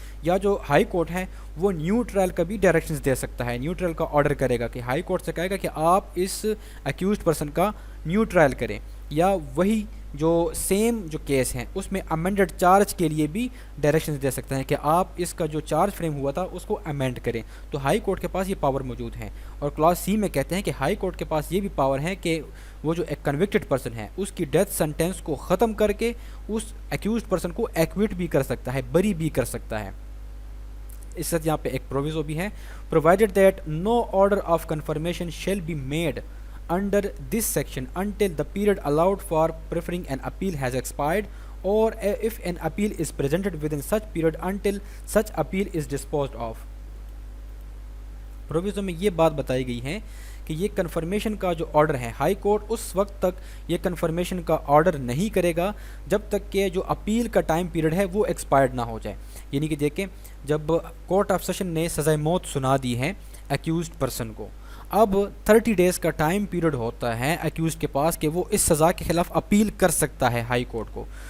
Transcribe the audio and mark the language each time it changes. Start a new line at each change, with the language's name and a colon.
Urdu: یا جو high court ہے وہ نیو ٹرائل کا بھی ڈائریکشنز دے سکتا ہے, نیو ٹرائل کا آرڈر کرے گا کہ ہائی کورٹ سے کہے گا کہ آپ اس ایکیوزڈ پرسن کا نیو ٹرائل کریں, یا وہی جو سیم جو کیس ہیں اس میں امینڈڈ چارج کے لیے بھی ڈائریکشنز دے سکتے ہیں کہ آپ اس کا جو چارج فریم ہوا تھا اس کو امینڈ کریں. تو ہائی کورٹ کے پاس یہ پاور موجود ہے. اور کلاس سی میں کہتے ہیں کہ ہائی کورٹ کے پاس یہ بھی پاور ہے کہ وہ جو ایک کنوکٹڈ پرسن ہے اس کی ڈیتھ سینٹینس کو ختم کر کے اس ایکیوزڈ پرسن کو ایکوٹ بھی کر سکتا ہے, بری بھی کر سکتا ہے. اس سے یہاں پہ ایک پروویزو بھی ہے,
English: Provided that no order of confirmation shall be made under this section until the period allowed for preferring an appeal has expired or if an appeal is presented within such period until such appeal is disposed of.
Urdu: Proviso میں یہ بات بتائی گئی ہے کہ یہ confirmation کا جو آرڈر ہے ہائی کورٹ اس وقت تک یہ کنفرمیشن کا آرڈر نہیں کرے گا جب تک کہ جو اپیل کا ٹائم پیریڈ ہے وہ ایکسپائرڈ نہ ہو جائے. یعنی کہ دیکھیں جب کورٹ آف سیشن نے سزائے موت سنا دی ہے ایکیوزڈ پرسن کو, اب 30 ڈیز کا ٹائم پیریڈ ہوتا ہے ایکیوزڈ کے پاس کہ وہ اس سزا کے خلاف اپیل کر سکتا ہے ہائی کورٹ کو.